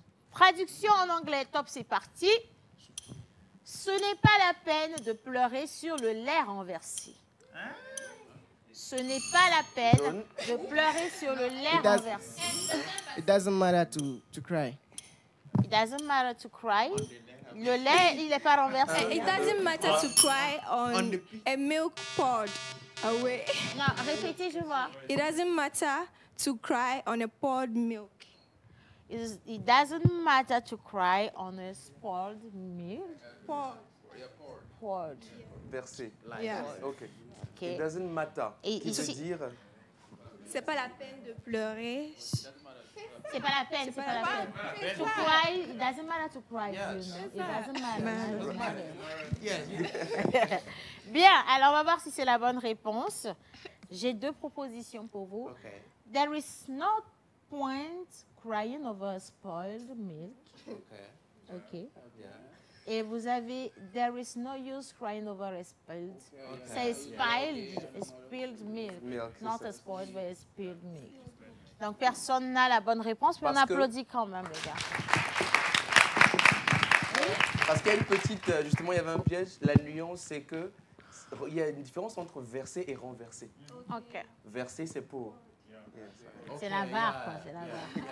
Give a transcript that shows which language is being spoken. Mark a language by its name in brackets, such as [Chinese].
[French] Traduction en anglais, top, c'est parti. Ce n'est pas la peine de pleurer sur le lait renversé. Ce n'est pas la peine de pleurer sur le lait renversé. [English] It doesn't matter to cry. It doesn't matter to cry. [French] Le lait, il n'est pas renversé. [English] It doesn't matter to cry on a milk poured away. [French] Non, répétez, je vois. [English] It doesn't matter to cry on a poured milk. It doesn't matter to cry on a spoiled milk. Poured. [French] Versé. [English] Yeah. OK. It doesn't matter. [French] Et Qui veut dire... C'est pas la peine de pleurer. C'est pas la peine, c'est pas la peine. [English] To cry, it doesn't matter to cry. You know. It doesn't matter. [French] Bien, alors on va voir si c'est la bonne réponse. J'ai 2 propositions pour vous. [English] Okay. There is no point crying over spoiled milk. OK. Yeah. Et vous avez there is no use crying over a spilled. Okay. [French] C'est spilled milk. [English] Not a spoiled, but a spilled milk. [French] Donc, personne n'a la bonne réponse, mais on applaudit quand même, les gars. Parce qu'il y a une petite... Justement, il y avait un piège. La nuance, c'est que il y a une différence entre verser et renverser. OK. Verser, c'est pour... C'est la VAR, quoi. C'est la VAR.